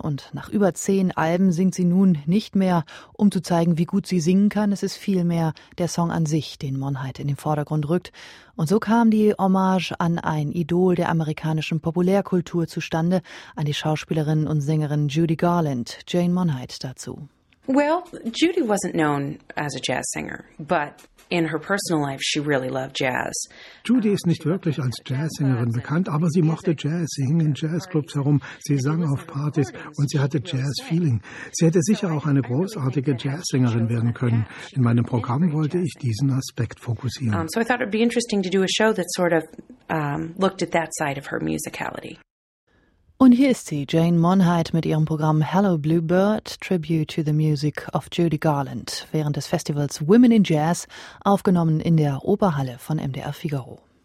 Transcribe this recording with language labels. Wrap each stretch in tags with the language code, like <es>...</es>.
<de>Und nach über 10 Alben singt sie nun nicht mehr, um zu zeigen, wie gut sie singen kann. Es ist vielmehr der Song an sich, den Monheit in den Vordergrund rückt. Und so kam die Hommage an ein Idol der amerikanischen Populärkultur zustande, an die Schauspielerin und Sängerin Judy Garland, Jane Monheit, dazu.</de> <en>Well, Judy wasn't known as a jazz singer, but in her personal life she really loved jazz.</en> <de>Judy ist nicht wirklich als Jazzsängerin bekannt, aber sie mochte Jazz. Sie hing in Jazzclubs herum, sie sang auf Partys und sie hatte Jazz-Feeling. Sie hätte sicher auch eine großartige Jazzsängerin werden können. In meinem Programm wollte ich diesen Aspekt fokussieren.</de> <en>So I thought it would be interesting to do a show that sort of looked at that side of her musicality.</en> <de>Und hier ist sie, Jane Monheit, mit ihrem Programm Hello Bluebird, Tribute to the Music of Judy Garland, während des Festivals Women in Jazz, aufgenommen in der Oberhalle von MDR Figaro.</de>